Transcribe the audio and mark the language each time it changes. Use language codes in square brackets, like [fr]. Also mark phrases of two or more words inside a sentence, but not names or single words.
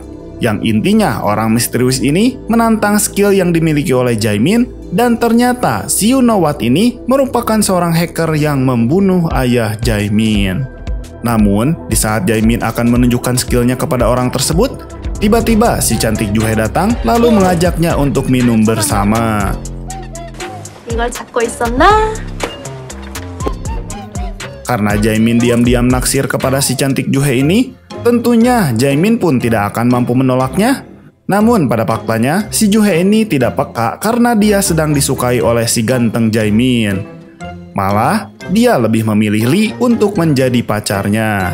[id] Yang intinya orang misterius ini menantang skill yang dimiliki oleh Jaemin dan ternyata si [en] You Know What [id] ini merupakan seorang hacker yang membunuh ayah Jaemin. Namun, di saat Jaemin akan menunjukkan skillnya kepada orang tersebut, tiba-tiba si cantik Juhe datang lalu mengajaknya untuk minum bersama. [ko] 이걸 찾고 있었나? [id] Karena Jaemin diam-diam naksir kepada si cantik Juhe ini, tentunya Jaemin pun tidak akan mampu menolaknya. Namun pada faktanya, si Juhe ini tidak peka karena dia sedang disukai oleh si ganteng Jaemin. Malah, dia lebih memilih Lee untuk menjadi pacarnya.